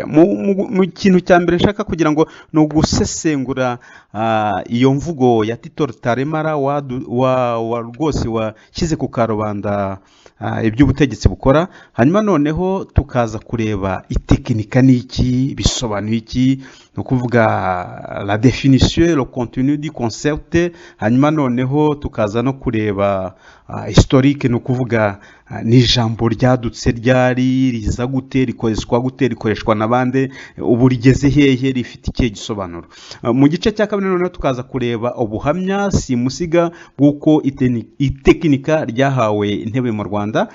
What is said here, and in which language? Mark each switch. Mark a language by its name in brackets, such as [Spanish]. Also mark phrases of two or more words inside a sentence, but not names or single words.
[Kinyarwanda] Mu kintu cya mbere nshaka kugira ngo ni ugusesengura iyo mvugo ya Tito Rutaremara rwose washyize ku karubanda iby'ubutegetsi bukora, hanyuma noneho tukaza kureba itekinika n'iki, bisobanuye iki, ni ukuvuga [French] la définition, le contenu du concept, [Kinyarwanda] hanyuma noneho tukaza no kureba historique, ni ukuvuga ni ijambo ryadutse ryari, riza gute, rikoreshwa gute, rikoreshwa n'abandi, ubu rigeze hehe, rifite ikihe gisobanuro. Mu gice cya kabiri noneho tukaza kureba ubuhamya simusiga bw'uko itekinika ryahawe intebe mu Rwanda.